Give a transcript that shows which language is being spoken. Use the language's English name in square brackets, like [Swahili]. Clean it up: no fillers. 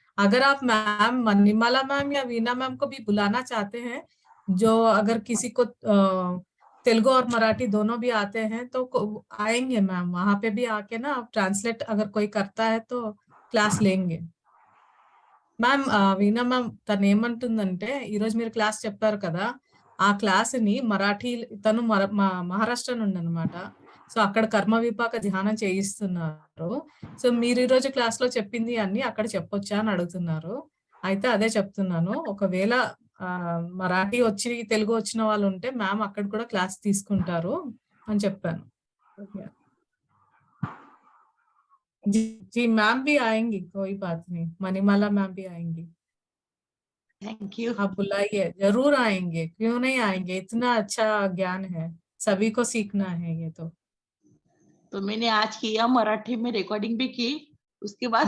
[Hindi] अगर आप ma'am Manimala ma'am या वीना मैम को भी बुलाना चाहते हैं, जो अगर किसी को तेलुगु और मराठी दोनों भी आते हैं तो आएंगे मैम, वहां पे भी आके ना आप ट्रांसलेट अगर कोई करता है तो క్లాస్ లేంगे మ్యామ్. [Telugu] వీణా మ్యామ్ తను ఏమంటుందంటే ఈ రోజు మీరు క్లాస్ చెప్పారు కదా, ఆ క్లాస్ ని మరాఠీ, తను మహారాష్ట్ర నుండి అనమాట. సో అక్కడ కర్మ విపాక ధ్యానం చేయిస్తున్నారు. సో మీరు ఈ రోజు క్లాస్ లో చెప్పింది అన్ని అక్కడ చెప్పొచ్చా అని అడుగుతున్నారు. అయితే అదే చెప్తున్నాను, ఒకవేళ మరాఠీ వచ్చి తెలుగు వచ్చిన వాళ్ళు ఉంటే మ్యామ్ అక్కడ కూడా క్లాస్ తీసుకుంటారు అని చెప్పాను. [Hindi] जी जी मैम भी आएंगी, कोई बात नहीं, मणिमाला मैम भी आएंगी, थैंक यू। आप बुलाइए, जरूर आएंगे, क्यों नहीं आएंगे, इतना अच्छा ज्ञान है, सभी को सीखना है ये तो मैंने आज किया, मराठी में रिकॉर्डिंग भी की, उसके बाद